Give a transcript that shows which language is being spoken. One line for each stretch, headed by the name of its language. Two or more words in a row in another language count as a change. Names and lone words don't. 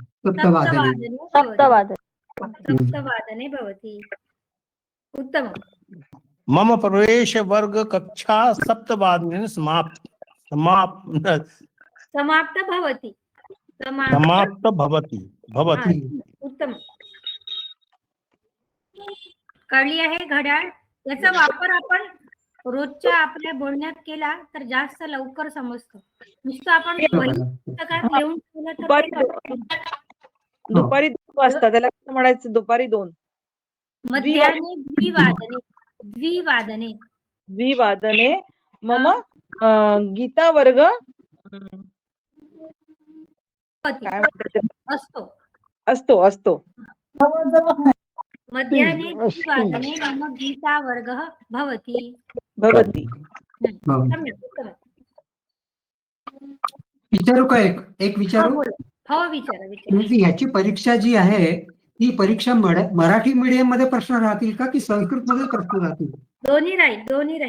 Sanskrit: सप्तवादने भवति. उत्तमम्. मम प्रवेश वर्ग कक्षा सप्तवादने समाप्त भवति. समाप्त भवति.
Marathi: उत्तम. कळली आहे घड्याळ? याचा वापर आपण रोजच्या आपल्या बोलण्यात केला तर जास्त लवकर समजतो. नुसतं आपण पुस्तकात लिहून ठेवलं तर दुपारी 2 वाजता त्याला कसं म्हणायचं? दुपारी 2.
Sanskrit: मध्याह्ने द्विवादने मम गीता वर्ग
Marathi: काय म्हणतात? असतो.
Sanskrit: मध्याह्ने द्विवादने मम गीता वर्गः भवति.
Marathi: विचारू का? एक विचारू. हो विचारा. म्हणजे याची परीक्षा जी आहे ती परीक्षा मराठी मीडियम मध्ये प्रश्न राहतील का की संस्कृत मध्ये प्रश्न राहतील? दोन्ही राहील.